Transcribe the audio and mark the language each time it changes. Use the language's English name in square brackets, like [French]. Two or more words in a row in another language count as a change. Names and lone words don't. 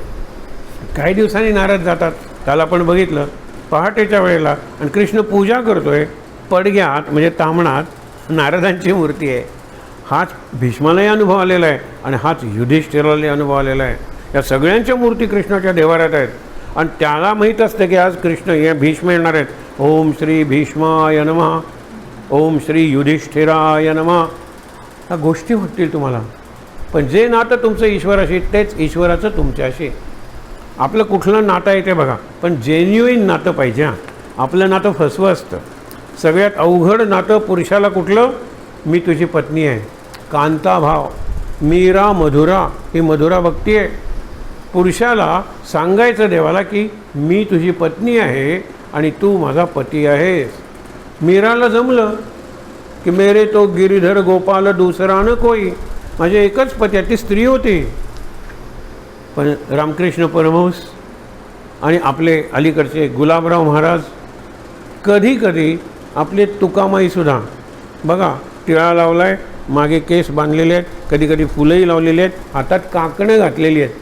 [Marathi] काही दिवसांनी नारद जातात. काल आपण बघितलं, पहाटेच्या वेळेला, आणि कृष्ण पूजा करतोय पडग्यात म्हणजे तामणात नारदांची मूर्ती आहे. हाच भीष्मालाही अनुभव आलेला आहे आणि हाच युधिष्ठिरालाही अनुभव आलेला आहे. या सगळ्यांच्या मूर्ती कृष्णाच्या देवाऱ्यात आहेत आणि त्याला माहीत असतं की आज कृष्ण या भीष्म येणार आहेत. [Sanskrit] ओम श्री भीष्माय नमः, ओम श्री युधिष्ठिराय नमः. [Marathi] ह्या गोष्टी वाटतील तुम्हाला, पण जे नातं तुमचं ईश्वराशी तेच ईश्वराचं तुमच्याशी. आपलं कुठलं नातं आहे ते बघा, पण जेन्युइन नातं पाहिजे. आपलं नातं फसवं असतं. सगळ्यात अवघड नातं पुरुषाला कुठलं? मी तुझी पत्नी आहे, कांता भाव. मीरा मधुरा, ही मधुरा भक्ती आहे. पुरुषाला सांगायचं देवाला की मी तुझी पत्नी आहे आणि तू माझा पती आहेस. मीराला जमलं की [Hindi] मेरे तो गिरीधर गोपाल दूसरा न कोई, [Marathi] माझे एकच पती आहे, ती स्त्री होती. पण रामकृष्ण परमहंस आणि आपले अलीकडचे गुलाबराव महाराज, कधी कधी आपले तुकामाईसुद्धा बघा, टिळा लावला आहे, मागे केस बांधलेले आहेत, कधी कधी फुलंही लावलेली आहेत, हातात काकणं घातलेली आहेत.